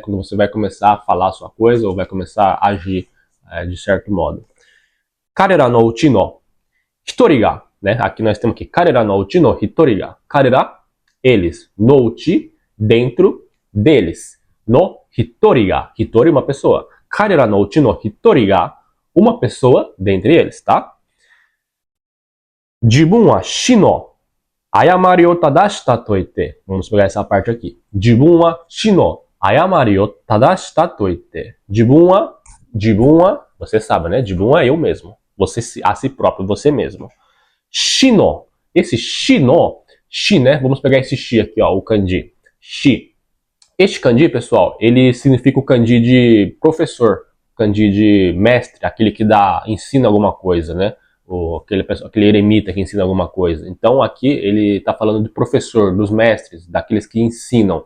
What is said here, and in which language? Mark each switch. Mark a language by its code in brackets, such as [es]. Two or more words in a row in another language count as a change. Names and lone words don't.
[pt] Quando você vai começar a falar a sua coisa ou vai começar a agir de certo modo. [ja] 彼らのうちの一人が, né? [pt] Aqui nós temos aqui, [ja] 彼らのうちの一人が. [pt] Karera, eles. [ja] のうち, [pt] dentro deles. [ja] の一人が。一人, [pt] uma pessoa. [ja] 彼らのうちの一人が, [pt] uma pessoa dentre eles, [ja] tá? 自分は師の誤りを正したと言って. [pt] Vamos pegar essa parte aqui. [ja] 自分は師の誤りを正したと言って. 自分は, [pt] você sabe, né? Jibun é eu mesmo. Você a si próprio, você mesmo. [ja] 師の. Esse 師の、師, [pt] né? Vamos pegar esse shi aqui, ó, o kanji. Shi. Este kanji, pessoal, ele significa o kanji de professor, kanji de mestre, aquele que ensina alguma coisa, né? Aquele eremita que ensina alguma coisa. Então aqui ele está falando de professor, dos mestres, daqueles que ensinam.